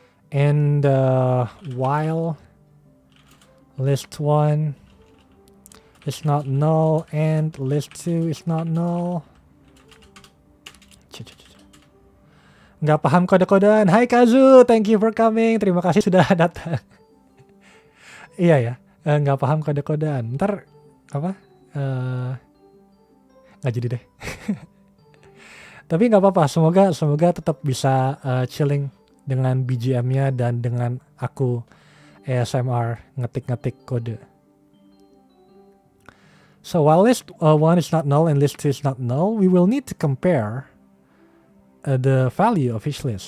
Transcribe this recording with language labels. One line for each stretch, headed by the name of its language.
English: And while list 1 is not null and list 2 is not null.
Indonesian: Nggak paham kode-kodean. Hai Kazu,
English: thank you for coming.
Indonesian: Terima kasih sudah datang. Iya ya, nggak paham kode-kodean. Ntar apa? Nggak jadi deh. Tapi nggak apa-apa, semoga tetap bisa chilling dengan BGM-nya dan dengan aku ASMR ngetik-ngetik kode.
English: So while list 1 is not null and list 2 is not null, we will need to compare the value of each list.